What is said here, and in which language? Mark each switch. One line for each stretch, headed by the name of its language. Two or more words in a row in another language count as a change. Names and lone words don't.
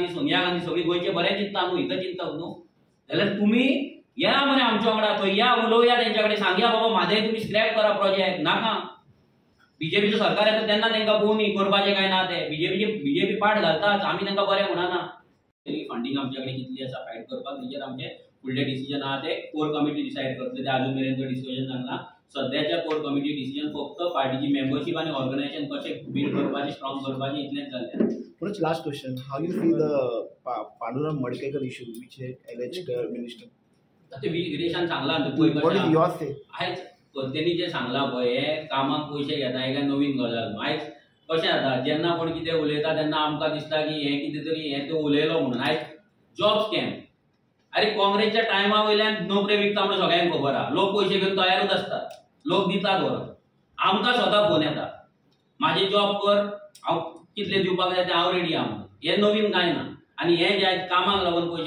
Konkani: सोनिया गांधी सगळी गोंयचे बरें चिंतता न्हू हित चिंतक न्हू जाल्यार तुमी या मरे आमच्या वांगडा थंय या उलोवया तेंच्या कडेन सांगया बाबा म्हादय तुमी स्क्रॅप करा प्रोजेक्ट नाका बीजेपीचो सरकार येता तेन्ना तांकां पळोवनी करपाचें काय ना ते बीजेपी पाट घालताच आमी तांकां बरें म्हणना फंडींग आमच्या कडेन कितली आसा फायट करपाक तेजेर आमचे फुडले डिसिजन आहा ते
English: core committee decide
Konkani: करतले ते अजून मेरेन तो डिस्कशन जाल्ला सध्याच्या
English: core committee decision
Konkani: फक्त पार्टीची मेंबरशीप आणि ऑर्गनायझेशन कशें बिल्ड करपाचें स्ट्रॉंग करपाचें इतलेंच जाल्लें
English: Punesh, last question. How you see the Pandurang Madkekar issue, which alleged minister?
Konkani: ते विदेशान सांगला
English: What is your say?
Konkani: आयज तेणी जे सांगला पळय हे कामाक पयशे घेता हे काय नवीन गजाल न्हू आयज कशें जाता जेन्ना कोण कितें उलयता तेन्ना आमकां दिसता की हे कितें तरी हे तो उलयलो म्हणून आयज
English: job scam
Konkani: अरे काँग्रेसच्या टायमा वयल्यान नोकरी विकता म्हणून सगळ्यांक खबर आहा लोक पयशे घेवन तयारूच आसतात लोक दितात व्हरून आमकां स्वता फोन येता म्हाजे जॉब कर हांव कितले दिवपाक जाय ते हांव रेडी आहा म्हणून हे नवीन कांय ना आनी हे जे आयज कामाक लागून पयशे